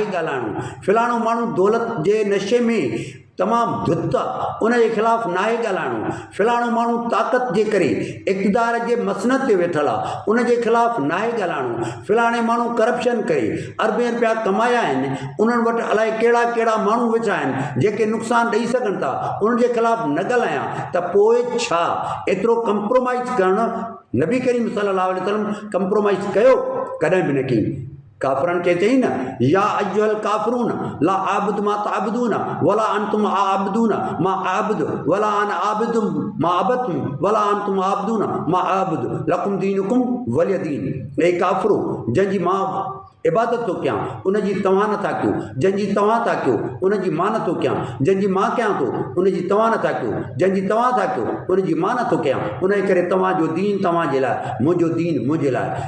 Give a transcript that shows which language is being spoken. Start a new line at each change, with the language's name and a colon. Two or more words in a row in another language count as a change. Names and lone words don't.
Sindhi: ॻाल्हाइणो, फ़लाणो माण्हू दौलत जे नशे में तमामु धुत आहे, उनजे ख़िलाफ़ु नाहे ॻाल्हाइणो, फ़लाणो माण्हू ताक़त जे करे इक़्तिदार जे मसनद ते वेठल आहे, उनजे ख़िलाफ़ु नाहे ॻाल्हाइणो, फ़लाणे माण्हू करप्शन करे अरबे रुपया कमाया आहिनि, उन्हनि वटि अलाए कहिड़ा कहिड़ा माण्हू वेठा आहिनि जेके नुक़सानु ॾेई सघनि था, उन्हनि जे ख़िलाफ़ु न ॻाल्हायां त पोइ छा एतिरो कंप्रोमाइज़ करणु नबी करीम
Arabic: صلى الله عليه وسلم
Sindhi: कंप्रोमाइज़ कयो कॾहिं बि न कई। काफ़रनि खे चई न,
Arabic: يا أيها الكافرون لا أعبد ما تعبدون ولا أنتم عابدون ما أعبد ولا أنا عابد ما عبدتم ولا أنتم عابدون ما أعبد لكم دينكم ولي دين.
Sindhi: ए काफ़िरो, जंहिंजी मां इबादत थो कयां उनजी तव्हां नथा कयो, जंहिंजी तव्हां था कयो उनजी मां नथो कयां, जंहिंजी मां कयां थो उनजी तव्हां नथा कयो, जंहिंजी तव्हां था कयो उनजी मां नथो कयां, उन जे करे तव्हांजो दीन तव्हांजे लाइ, मुंहिंजो दीन मुंहिंजे लाइ।